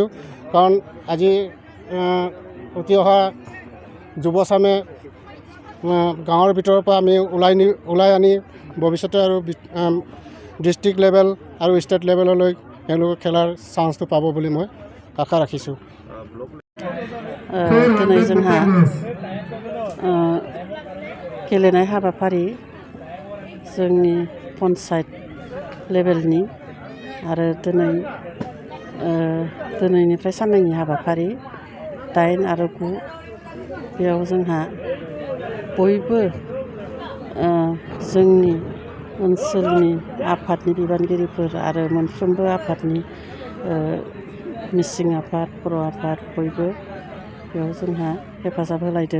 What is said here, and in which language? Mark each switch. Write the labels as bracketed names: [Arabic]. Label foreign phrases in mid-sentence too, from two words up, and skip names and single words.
[Assamese] কাৰণ আজি উঠি অহা যুৱচামে গাঁৱৰ ভিতৰৰ পৰা আমি ওলাই আনি ভৱিষ্যতে আৰু [English] district level [Assamese] আৰু [English] state level [Assamese] তেওঁলোকে খেলাৰ চান্সটো পাব বুলি মই আশা ৰাখিছোঁ। [Bodo] दिनै जोंहा गेलेनाय हाबाफारि जोंनि पन्चायत लेभेलनि आरो दिनैनिफ्राय साननैनि हाबाफारि 8 आरो 9 बेयाव जोंहा बयबो जोंनि ओनसोलनि आफादनि बिबानगिरिफोर आरो मोनफ्रोमबो आफादनि मिसिं आफाद, बर' आफाद बयबो बेयाव जोंहा हेफाजाब होलायदों।